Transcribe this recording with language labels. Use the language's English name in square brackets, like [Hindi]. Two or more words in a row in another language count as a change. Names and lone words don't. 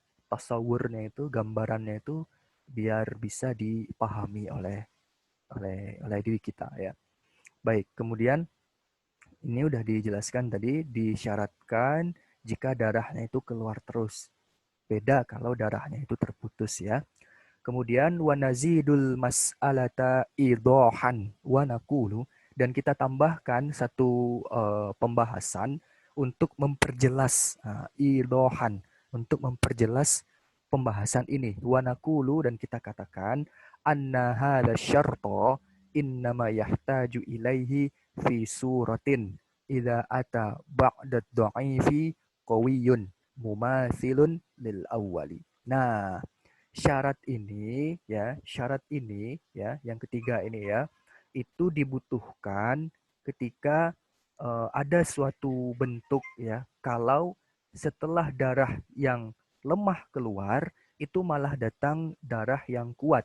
[Indonesian] Tasawurnya itu, gambarannya itu biar bisa dipahami oleh diri kita ya. Baik, kemudian ini udah dijelaskan tadi, disyaratkan jika darahnya itu keluar terus. Beda kalau darahnya itu terputus ya. [Arabic] Kemudian ونزيد المسألة إيضاحا ونقول, [Indonesian] dan kita tambahkan satu pembahasan untuk memperjelas idohan, untuk memperjelas pembahasan ini. [Arabic] Wanakulu, [Indonesian] dan kita katakan [Arabic] أن هذا الشرط إنما يحتاج إليه في صورة إذا أتى بعد الضعيف قوي مماثل للأول. [Indonesian] Nah, syarat ini ya, yang ketiga ini ya, itu dibutuhkan ketika ada suatu bentuk ya, kalau setelah darah yang lemah keluar, itu malah datang darah yang kuat.